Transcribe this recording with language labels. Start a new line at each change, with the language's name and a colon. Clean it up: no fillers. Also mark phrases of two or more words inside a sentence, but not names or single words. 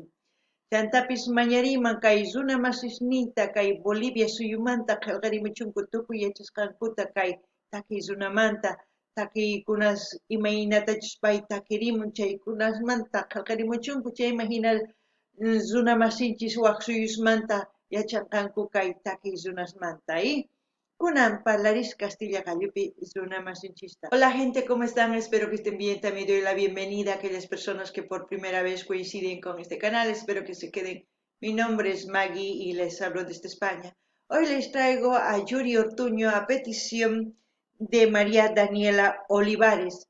Quechua: Chantapis mañariman kay runa masisniyta kay Bolivia suyumanta qillqarimuchunku tukuy yachasqankuta kay takiy runamanta takiykunas imaynatachus pay takirimun chaykunasmanta qillqarimuchunku chayma hina runa masinchis waq suyusmanta yachanqanku kay takiy runasmanta kunan parlaris Castilla Gallupi runa masinchista.
Spanish: Hola gente, ¿cómo están? Espero que estén bien. También doy la bienvenida a aquellas personas que por primera vez coinciden con este canal. Espero que se queden. Mi nombre es Maggie y les hablo desde España. Hoy les traigo a Yuri Ortuño a petición de María Daniela Olivares.